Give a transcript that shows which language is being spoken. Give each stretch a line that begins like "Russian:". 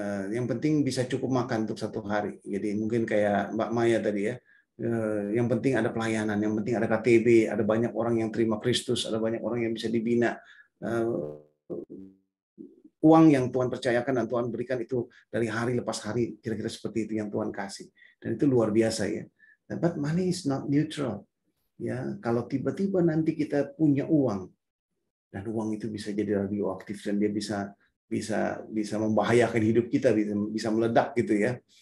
Indonesian: Yang penting bisa cukup makan untuk satu hari. Jadi mungkin kayak Mbak Maya tadi ya. Yang penting ada pelayanan, yang penting ada KTB, ada banyak orang yang terima Kristus, ada banyak orang yang bisa dibina. Uang yang Tuhan percayakan dan Tuhan berikan itu dari hari lepas hari, kira-kira seperti itu yang Tuhan kasih. Dan itu luar biasa ya.
English: But money is not neutral.
Indonesian: Ya, kalau tiba-tiba nanti kita punya uang dan uang itu bisa jadi radioaktif dan dia bisa membahayakan hidup kita, bisa meledak gitu ya.